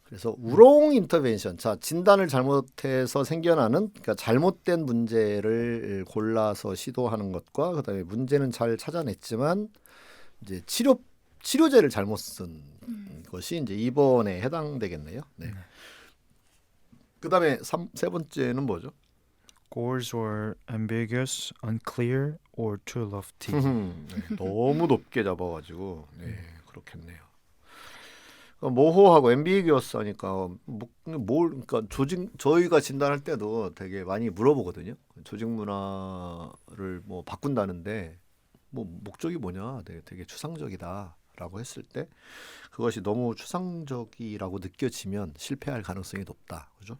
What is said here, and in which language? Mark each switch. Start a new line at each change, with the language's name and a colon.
Korean: 그래서 우롱 인터벤션. 자, 진단을 잘못해서 생겨나는, 그러니까 잘못된 문제를 골라서 시도하는 것과, 그다음에 문제는 잘 찾아냈지만 이제 치료제를 잘못 쓴 것이 이제 2번에 해당되겠네요. 네. 그다음에 세 번째는 뭐죠?
English: Goals were ambiguous, unclear, or too lofty.
Korean: 네, 너무 높게 잡아가지고 네, 그렇겠네요. 모호하고 앰비기어스 하니까 그러니까 저희가 진단할 때도 되게 많이 물어보거든요. 조직 문화를 뭐 바꾼다는데 뭐 목적이 뭐냐, 되게 추상적이다라고 했을 때 그것이 너무 추상적이라고 느껴지면 실패할 가능성이 높다. 그죠?